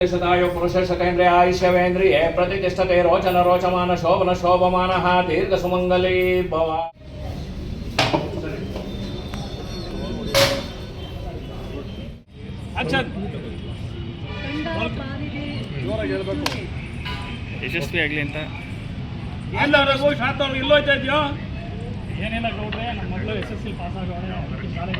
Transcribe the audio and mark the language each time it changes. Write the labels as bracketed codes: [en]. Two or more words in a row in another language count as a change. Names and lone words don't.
[sa] सदायु पुरुषशतेन्द्रिय आयुष्यवेन्द्रिये प्रतिष्ठते रोचन रोचमान शोभन शोभमानः दीर्घ सुमंगली भव। [kn] ಯಶಸ್ವಿ ಆಗಲಿ ಅಂತ ಎಲ್ಲ ರಘು ಶಾಂತ ಇಲ್ಲೋ ಇದ್ದಿದ್ಯೋ ಏನಿಲ್ಲ ಗೌಡ್ರೆ, ನಮ್ಮ ಮಗಳು SSLC ಪಾಸ್ ಆಗೋಣ ಶಾಲೆಗೆ